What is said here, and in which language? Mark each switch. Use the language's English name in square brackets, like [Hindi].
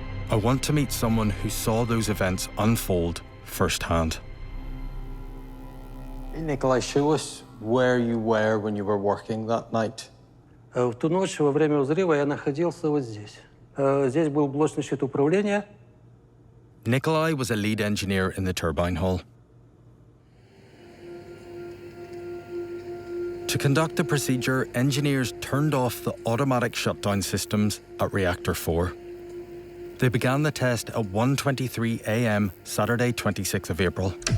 [English] I want to meet someone who saw those events unfold firsthand. Hey, Nikolai, show us where you were when you were working that night. [Russian] В ту ночь во время взрыва я находился вот здесь. Здесь был блочный щит управления. [English] Nikolai was a lead engineer in the turbine hall. To conduct the procedure, engineers turned off the automatic shutdown systems at Reactor 4. They began the test at 1:23 a.m. Saturday, 26th of April.